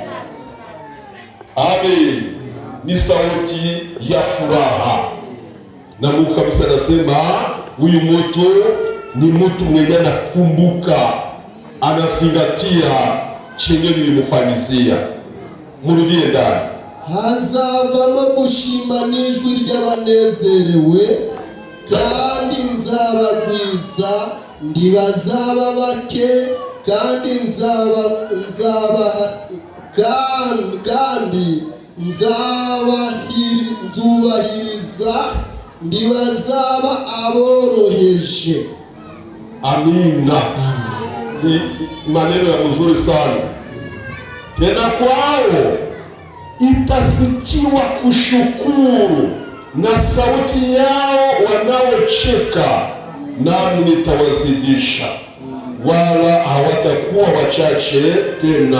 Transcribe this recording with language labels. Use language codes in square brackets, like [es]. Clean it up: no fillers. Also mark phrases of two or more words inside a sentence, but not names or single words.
[sw] Amen. Ni sauti ya furaha. na Mungu kabisa anasema huyu mtu ni mtu mwenye anakumbuka, anazingatia chenye nilimufanyizia. Murudie ndani. [rw] hazavamo gushima n'ijwi ry'abanezerewe, kandi nzabagwiza, ndibazaba bake, kandi nzubahiriza, ndibazaba aboroheje. [sw] Amina. Ni maneno ya mzuri sana. Tena kwao itasikiwa kushukuru na sauti yao wanaocheka, nami nitawazidisha, wala hawatakuwa wachache tena.